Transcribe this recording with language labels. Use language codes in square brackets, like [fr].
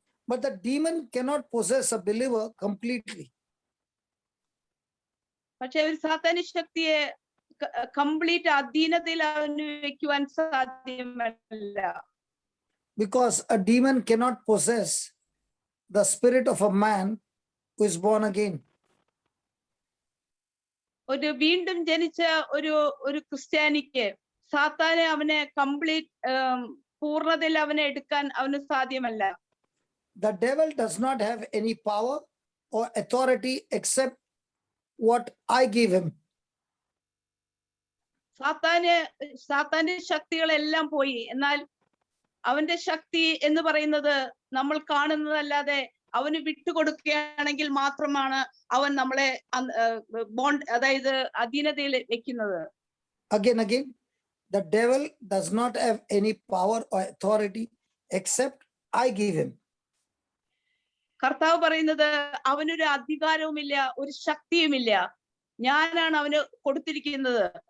[en] But the demon cannot possess a believer completely. [ml] പക്ഷെ ഒരു സാത്താനി ശക്തിയെ കംപ്ലീറ്റ് അധീനതയിൽ അവന് വെക്കുവാൻ സാധ്യമല്ല. [en] Because a demon cannot possess the spirit of a man who is born again. [ml] ഒരു വീണ്ടും ജനിച്ച ഒരു ക്രിസ്ത്യാനിക്ക് സാത്താനെ അവനെ കംപ്ലീറ്റ് പൂർണ്ണതയിൽ അവനെ എടുക്കാൻ അവന് സാധ്യമല്ല. [en] The devil does not have any power or authority except what I give him. [ml] സാത്താന്റെ ശക്തികളെല്ലാം പോയി. എന്നാൽ അവന്റെ ശക്തി എന്ന് പറയുന്നത് നമ്മൾ കാണുന്നതല്ലാതെ അവന് വിട്ടുകൊടുക്കുകയാണെങ്കിൽ മാത്രമാണ് അവൻ നമ്മളെ ബോണ്ട് അതായത് അധീനതയിൽ വെക്കുന്നത്. [en] Again, the devil does not have any power or authority except I give him. [ml] കർത്താവ് പറയുന്നത് അവനൊരു അധികാരവുമില്ല, ഒരു ശക്തിയുമില്ല, ഞാനാണ് അവന് കൊടുത്തിരിക്കുന്നത്.